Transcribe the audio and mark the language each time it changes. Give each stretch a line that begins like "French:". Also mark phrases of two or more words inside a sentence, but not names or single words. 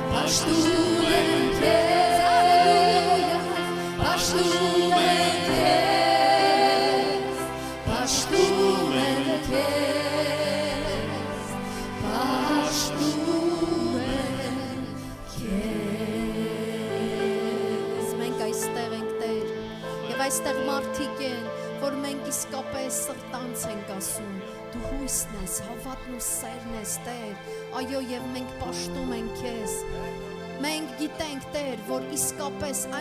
Armenian: Պաշտում ենք քեզ, Պաշտում ենք քեզ, Պաշտում ենք քեզ, Պաշտում ենք քեզ. Մենք այստեղ ենք Տեր, եւ այստեղ մարդիկ են, որ մենք իսկապես սրտանց ենք ասում, դու հույսն ես, հավատն ու սերն ես Տեր, այո եւ մենք պաշտում ենք քեզ, մենք գիտենք Տեր, որ իսկապես այն